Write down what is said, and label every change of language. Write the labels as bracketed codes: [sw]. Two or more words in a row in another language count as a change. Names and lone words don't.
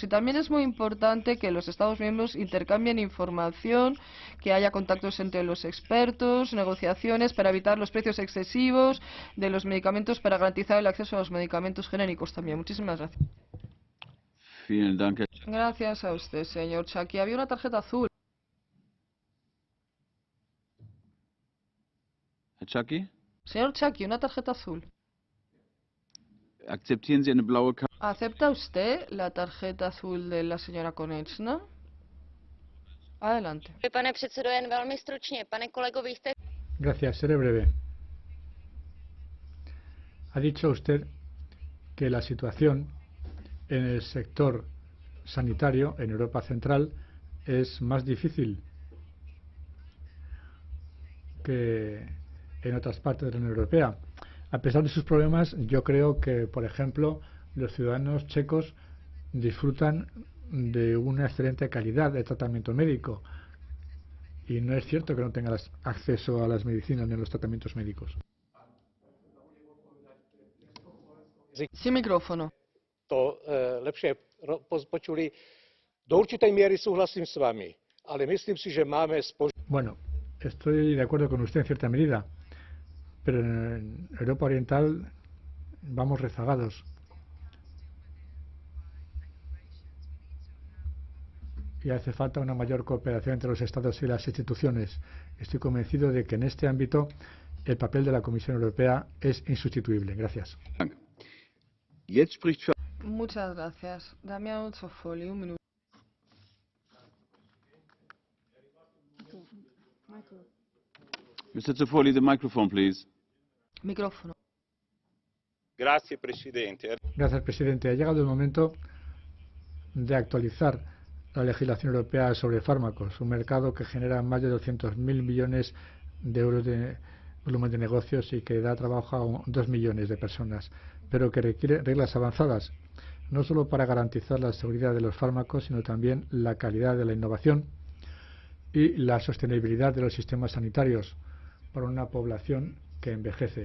[es] Y también es muy importante que los Estados miembros intercambien información, que haya contactos entre los expertos, negociaciones para evitar los precios excesivos de los medicamentos, para garantizar el acceso a los medicamentos genéricos también. Muchísimas gracias. [de] Vielen Dank. [es] Gracias a usted, señor Chaki. Había una tarjeta azul. [de] Herr Chaki, [es] Señor Chaki, una tarjeta azul. [de] akzeptieren Sie eine blaue Karte? [es] ¿Acepta usted la tarjeta azul de la señora Konečná? Adelante. [cs] Pane předsedo, jen velmi stručně. Pane kolego, vy jste... [es] Gracias, seré breve. Ha dicho usted que la situación en el sector sanitario en Europa Central es más difícil que en otras partes de la Unión Europea. A pesar de sus problemas, yo creo que, por ejemplo, los ciudadanos checos disfrutan de una excelente calidad de tratamiento médico. Y no es cierto que no tengan acceso a las medicinas ni a los tratamientos médicos. Sin micrófono. [sk] To lepšie počuli. Do určitej miery súhlasím s vami, ale myslím si, že máme [es] Bueno, estoy de acuerdo con usted en cierta medida, pero en Europa Oriental vamos rezagados. Y hace falta una mayor cooperación entre los Estados y las instituciones. Estoy convencido de que en este ámbito el papel de la Comisión Europea es insustituible. Gracias. Muchas gracias. Damiano Zoffoli, un minuto. [en] Mr. Zoffoli, the microphone, please. [es] Micrófono. [it] Grazie Presidente. [es] Gracias, presidente. Ha llegado el momento de actualizar la legislación europea sobre fármacos, un mercado que genera más de 200.000 millones de euros de volumen de negocios y que da trabajo a 2 millones de personas, pero que requiere reglas avanzadas, no solo para garantizar la seguridad de los fármacos, sino también la calidad de la innovación y la sostenibilidad de los sistemas sanitarios para una población que envejece.